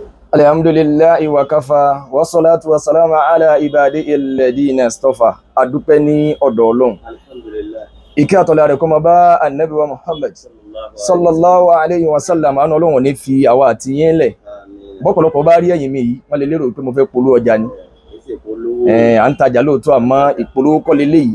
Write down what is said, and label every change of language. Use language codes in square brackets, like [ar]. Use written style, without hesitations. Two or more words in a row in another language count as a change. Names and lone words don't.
[ar] الحمد لله وكفى والصلاة والسلام على عباده الذين اصطفى. [yo] Adúpẹ́ ní ọ̀dọ̀ Ọlọ́run. Alhamdulillah. Ìkẹ́ àtọ̀lá rẹ̀ kó máa bá Ànábì wa Muhammad [ar] صلى الله عليه وسلم. [yo] Àánú Ọlọ́run ní fi àwa àti yín lẹ̀. Bọ́pọ̀lọpọ̀ bá rí ẹ̀yìn mi yìí, wọ́n lè lérò pé mo fẹ́ polówó ọjà ni. À ń tajà lóòótọ́ àmọ́ ìpolówó kọ́ leléyìí.